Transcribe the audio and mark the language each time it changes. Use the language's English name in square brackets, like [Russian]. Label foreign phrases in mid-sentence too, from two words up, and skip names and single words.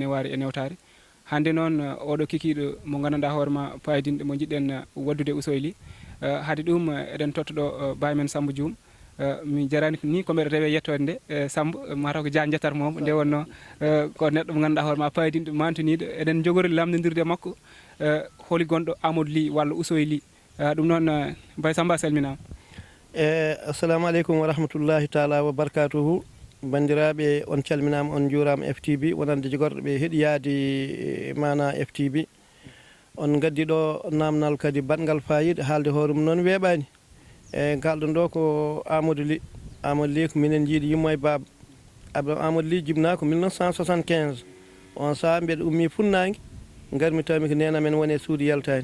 [Fula] neware e newtare hande noon oɗo kikiɗo mo gandanɗa hoorema payidinɗo mo jiɗɗen waddude Ousseyly haade ɗum eɗen tottoɗo baay men Samba Dioum mi jarani ni ko mbeɗa rewe yettode nde Samba mataw ko Dia jettata momo nde wonno ko neɗɗo mo ganduɗa hoorema payidinɗo mantiniɗo eɗen jogori lamdodirde makko holi gonɗo Amadou Ly walla Ousseyly ɗum noon Baye Samba a salminama. [Arabic] السلام عليكم ورحمة الله تعالى وبركاته. [Fula] bandiraɓe on calminama on juurama FTV wonande jogorɗo ɓe heɗiyade mana FTV on gaddi ɗo namnal kadi batgal fayida haalde hoore mum noon weeɓani kalɗon ɗo ko Amadou Ly. Amadou Ly ko minen jiiɗi yummo e baba Amadou Ly jibna ko 1975 on saaha mbiɗa ummi funnague garmi tawmi ko nena men woni e suudu yaltani.